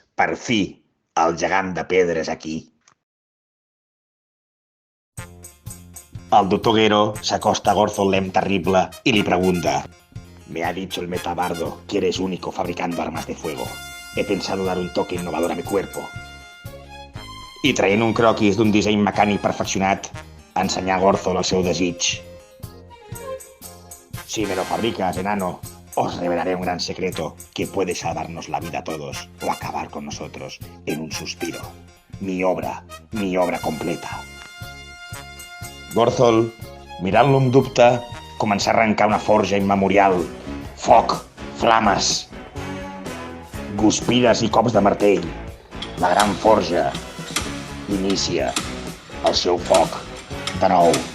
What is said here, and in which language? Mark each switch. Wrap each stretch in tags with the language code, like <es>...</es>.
<ca>Per fi, el gegant de pedra és aquí. El doctor Gero s'acosta a Gothel l'Em terrible i li pregunta:</ca> <es>«Me ha dicho el metabardo que eres único fabricando armas de fuego. He pensado dar un toque innovador a mi cuerpo».</es> <ca>I traient un croquis d'un disseny mecànic perfeccionat, ensenyar a Gothel el seu desig.</ca> <es>«Si me lo fabricas, enano, os revelaré un gran secreto que puede salvarnos la vida a todos o acabar con nosotros en un suspiro. Mi obra completa».</es> <ca>Gothel, mirant-lo amb dubte, comença a arrencar una forja immemorial. Foc, flames, guspires i cops de martell. La gran forja inicia el seu foc de nou.</ca>